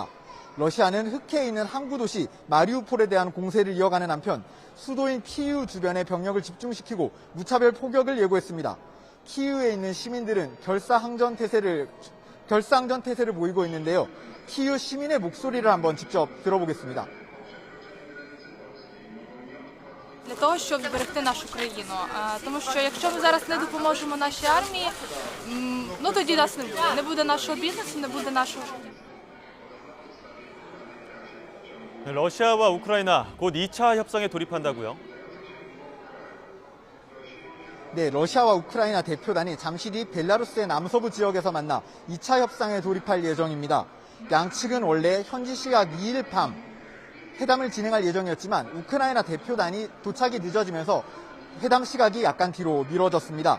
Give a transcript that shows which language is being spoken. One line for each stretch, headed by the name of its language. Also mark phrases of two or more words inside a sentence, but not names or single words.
Korean: 러시아는 흑해에 있는 항구도시 마리우폴에 대한 공세를 이어가는 한편 수도인 키이우 주변에 병력을 집중시키고 무차별 포격을 예고했습니다. 키이우에 있는 시민들은 결사항전 태세를 보이고 있는데요. 키이우 시민의 목소리를 한번 직접 들어보겠습니다.
Ukrainian: Для того, щоб зберегти нашу країну. Тому що якщо ми зараз не допоможемо нашій армії, тоді нас не буде. Не буде нашого бізнесу, не буде нашого життя.
Korean: 러시아와 우크라이나 곧 2차 협상에 돌입한다고요? 네, 러시아와 우크라이나 대표단이 잠시 뒤 벨라루스의 남서부 지역에서 만나 2차 협상에 돌입할 예정입니다. 양측은 원래 현지 시각 2일 밤 회담을 진행할 예정이었지만 우크라이나 대표단이 도착이 늦어지면서 회담 시각이 약간 뒤로 미뤄졌습니다.